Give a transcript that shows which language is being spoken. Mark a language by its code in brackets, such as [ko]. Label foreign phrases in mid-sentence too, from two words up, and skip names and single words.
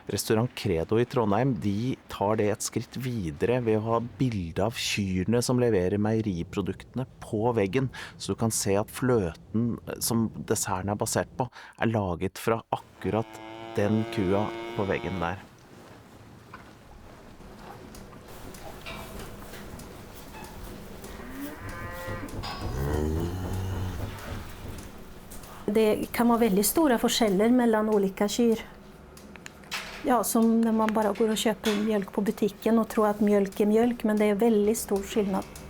[no] Restaurant Credo i Trondheim, de tar det et skritt videre ved å ha bilde av kyrne som leverer meieriproduktene på veggen, så du kan se at fløten som desserten er basert på, er laget fra akkurat den kua på veggen der. [sv] Det kan vara väldigt stora forskjeller mellan olika kyr. Ja, som när man bara går och köper mjölk på butiken och tror att mjölk är mjölk, men det är väldigt stor skillnad.